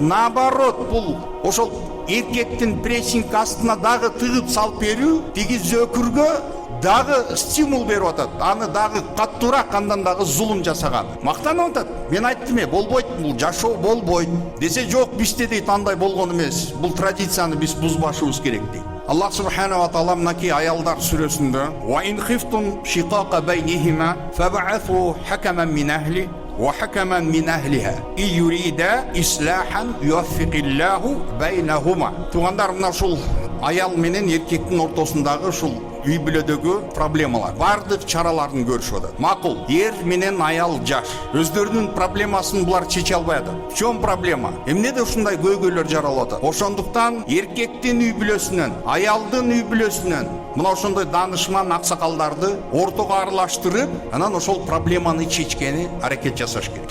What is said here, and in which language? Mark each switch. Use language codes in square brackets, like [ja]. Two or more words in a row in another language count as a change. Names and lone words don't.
[ky] Наоборот, бул ошол эркектин прессинг астына дагы тыгып салып берүү тиги зөкүргө дагы стимул берип атат. Аны дагы каттуураак, андан дагы зулум жасаган. Мактанып атат. Мен айттым, болбойт, бул жашоо болбойт. Десе жок, бизде дейт андай болгон эмес. Бул традицияны биз бузбашыбыз керек дейт. [ar] الله سبحانه وتعالى [ky] мынакей аялдар сүрөсүндө [ar] وإن خفتم شقاق بينهما فابعثوا حكما من أهله وحكما من أهلها إن يريدا إصلاحا يوفق الله بينهما. [ky] Туугандар, мына ушул аял менен эркектин ортосундагы ушул үй бүлөдөгү проблемалар бардык чараларын көрүшүп атат. Макул, эр менен аял жаш. Өздөрүнүн проблемасын булар чече албай атат. [ru] В чем проблема? [ky] Эмнеде ушундай көйгөйлөр жаралып атат? Ошондуктан эркектин үй бүлөсүнөн, аялдын үй бүлөсүнөн мына ошондой данышман аксакалдарды ортого аралаштырып, анан ошол проблеманы чечкени аракет жасаш керек.